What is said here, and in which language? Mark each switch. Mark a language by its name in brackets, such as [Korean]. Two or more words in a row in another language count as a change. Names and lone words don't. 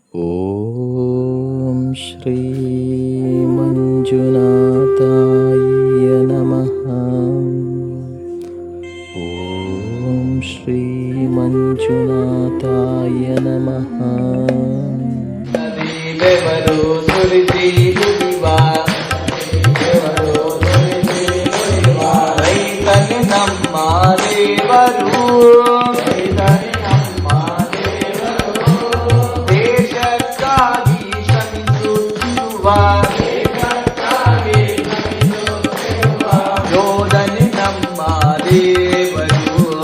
[Sanskrit] ಓಂ ಶ್ರೀ ಮಂಜುನಾಥಾಯ ನಮಃ. ಓಂ ಶ್ರೀ ಮಂಜುನಾಥಾಯ ನಮಃ. [Kannada] ದೇವರು ಸುರಿಸಿ ದುಡಿವಾ, ರೈತನು ನಮ್ಮ ದೇವರು, ದೇಶಕ್ಕಾಗಿ ಶ್ರಮಿಸುತ್ತಿರುವ ಯೋಧನೆ ನಮ್ಮ ದೇವರು.